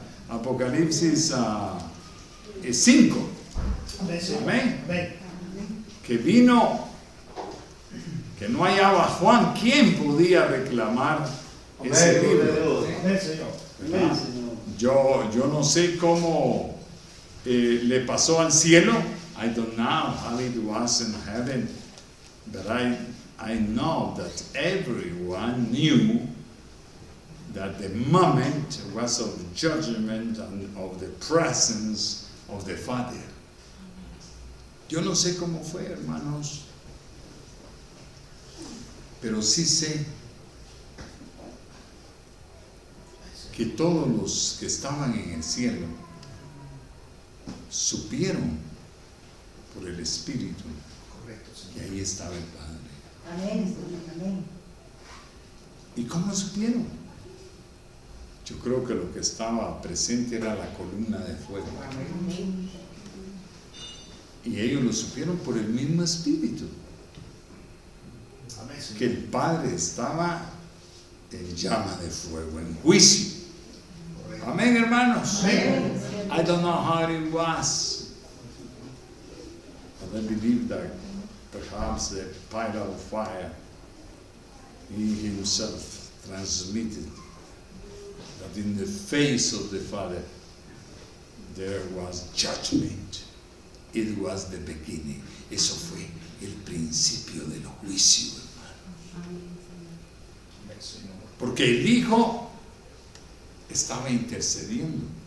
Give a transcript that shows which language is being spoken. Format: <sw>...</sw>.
<es>Apocalipsis 5. Amén. Que vino, que no hallaba Juan. ¿Quién podía reclamar ese libro? Amén, Señor. Amén, Señor. Yo no sé cómo le pasó al cielo.</es> <en>I don't know how it was in heaven, but I know that everyone knew that the moment was of the judgment and of the presence of the Father.</en> <es>Yo no sé cómo fue, hermanos, pero sí sé que todos los que estaban en el cielo supieron por el Espíritu que ahí estaba el Padre. Amén. Amén. ¿Y cómo supieron? Yo creo que lo que estaba presente era la columna de fuego. Y ellos lo supieron por el mismo Espíritu. Que el Padre estaba en llama de fuego, en juicio. Amén, hermanos.</es> <en>I don't know how it was, but I believe that perhaps the pilot of fire, he himself transmitted that in the face of the Father there was judgment. It was the beginning.</en> <es>Eso fue el principio del juicio, hermano. Porque el Hijo estaba intercediendo.</es>